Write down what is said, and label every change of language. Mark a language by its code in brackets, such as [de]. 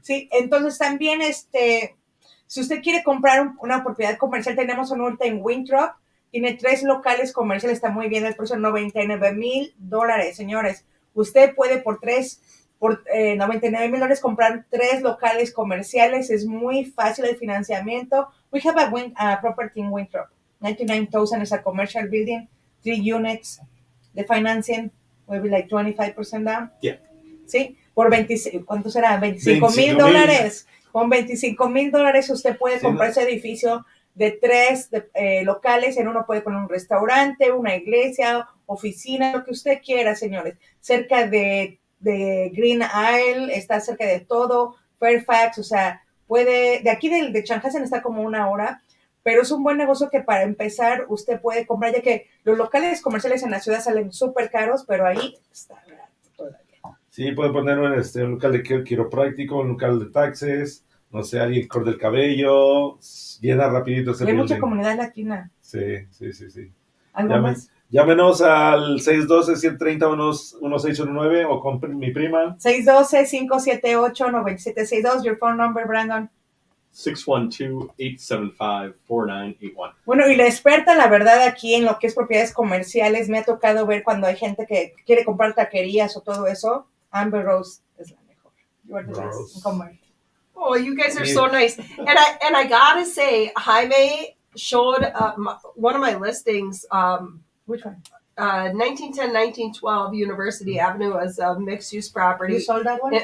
[es] Sí, entonces también, si usted quiere comprar una propiedad comercial, tenemos un ahorita en Winthrop. Tiene 3 locales comerciales, está muy bien el precio, $99,000, señores. Usted puede por $99,000 comprar 3 locales comerciales. Es muy fácil el financiamiento. [en] We have a property in Winthrop. $99,000 is a commercial building, 3 units. The financing will be like 25% down. Yeah. [es] Sí, por ¿cuánto será? $25,000. Con $25,000 usted puede comprar ese edificio de 3 locales. En uno puede poner un restaurante, una iglesia, oficina, lo que usted quiera, señores. Cerca de Green Isle, está cerca de todo, Fairfax, o sea, de aquí de Chanhassen está como 1 hora, pero es un buen negocio que para empezar usted puede comprar, ya que los locales comerciales en la ciudad salen súper caros, pero ahí está barato todavía. Sí, puede poner un local de quiropráctico, un local de taxes, no sé, alguien corta el cabello, llena rapidito ese building. Hay mucha [en] building. [es] comunidad latina. Sí. ¿Algo más? Llámenos al 612-130-1619 o con mi prima. [en] 612-578-9762. Your phone number, Brandon. 612-875-4981. [es] Bueno, y la experta, la verdad, aquí en lo que es propiedades comerciales, me ha tocado ver cuando hay gente que quiere comprar taquerías o todo eso. Amber Rose es la mejor. [en] You are the best in commercial. Oh, you guys are so nice. And I gotta say, Jaime showed one of my listings. Which one? 1910-1912 University Avenue as a mixed-use property. You sold that one?